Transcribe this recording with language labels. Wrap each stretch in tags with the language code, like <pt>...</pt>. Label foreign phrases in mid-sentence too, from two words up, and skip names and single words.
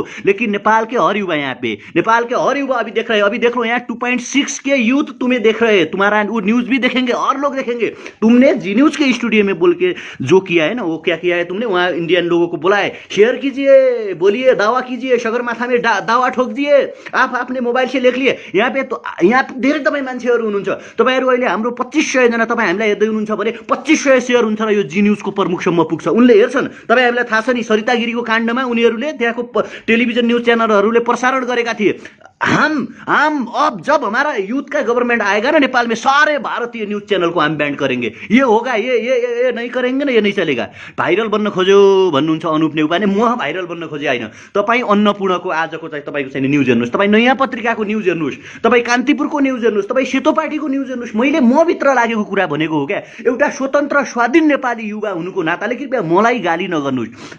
<hi>लेकिन नेपाल के हर युवा यहाँ पे, नेपाल के हर युवा अभी देख रहे हैं, अभी देख लो यहाँ 2.6 के यूथ तुम्हें देख रहे हैं, तुम्हारा वो न्यूज भी देखेंगे और लोग देखेंगे। तुमने जी न्यूज के स्टूडियो में बोल के जो किया है ना, वो क्या किया है तुमने? वहां इंडियन लोगों को बोला है शेयर कीजिए, बोलिए, दावा कीजिए, सगरमाथा में दावा ठोक दिए, आप अपने मोबाइल से लेख लिए।</hi> <ne>यहाँ पे तो यहाँ धेरै तपाईँ मान्छेहरू हुनुहुन्छ, तपाईँहरू अहिले हाम्रो 2500 जना तपाईँ हामीलाई हेर्दै हुनुहुन्छ भने 2500 सेयर हुन्छ र यो जी न्यूजको प्रमुखसम्म पुग्छ, उनले हेर्छन्। तपाईँहरूलाई थाहा छ नि सरिता गिरीको काण्डमा उनीहरूले त्यहाँको टेलिभिजन न्यूज चैनलहरूले प्रसारण गरेका थिए,</ne> <hi>हम अब जब हमारा यूथ का गवर्नमेंट आएगा ना नेपाल में, सारे भारतीय न्यूज चैनल को हम बैन करेंगे। ये होगा, ये नहीं करेंगे ना, ये नहीं चलेगा।</hi> <ne>भाइरल बन्न खोज्यो भन्नुहुन्छ अनुप नेउपाने, म भाइरल बन्न खोजे होइन। तपाईँ अन्नपूर्णको आजको चाहिँ तपाईँको चाहिँ न्युज हेर्नुहोस्, तपाईँ नयाँ पत्रिकाको न्युज हेर्नुहोस्, तपाईँ कान्तिपुरको न्युज हेर्नुहोस्, तपाईँ सेतो पार्टीको न्युज हेर्नुहोस्। मैले म भित्र लागेको कुरा भनेको हो क्या, एउटा स्वतन्त्र स्वाधीन नेपाली युवा हुनुको नाताले कृपया मलाई गाली नगर्नुहोस्।</ne>